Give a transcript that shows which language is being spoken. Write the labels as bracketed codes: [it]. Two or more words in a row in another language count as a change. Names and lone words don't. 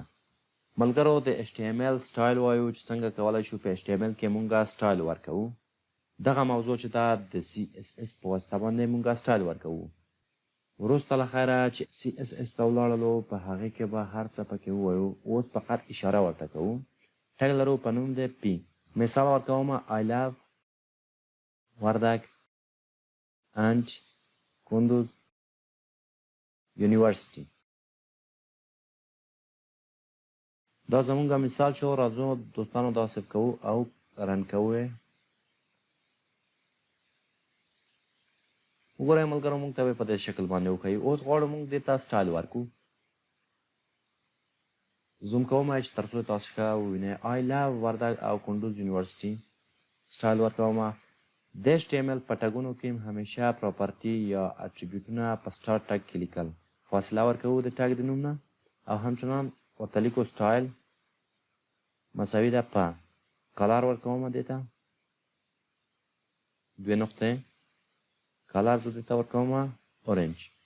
[ps] ملګرو د HTML سټایل وایو چې څنګه کولی شو په HTML کې موږ سټایل ورکوو. دغه موضوع چې دا د CSS په واسطه باندې موږ سټایل ورکوو. وروسته له خیره چې CSS ته ولاړلو په هغې کې به هر څه پکې ووایو. اوس فقط اشاره ورته کوو. ټګ لرو په نوم دی P. [en] مثال ورکوم I love وردک and کندوز یونیورسټي. [ps] دا زمونږ مثال شو. راځو دوستانو دا سیف کوو او رن کوو. وګورئ ملګرو موږ ته به په دې شکل باندې وښیي. اوس غواړو موږ دې ته سټایل ورکړو. زوم کوم چې تر څو تاسو ښه ووینئ. [en] I love [ps] وردګ او کندوز یونیورسټي سټایل ورکوم. د HTML په ټګونو کې همیشه پراپرټي یا اټریبیوټونه په [en] start tag [ps] کې لیکل. فاصله ورکوو د ټګ د نوم نه او همچنان ورته لیکو سټایل مساوي ده په کلر ورکوم دې ته دوې نقطې کلر زه دې ته ورکوم اورنج.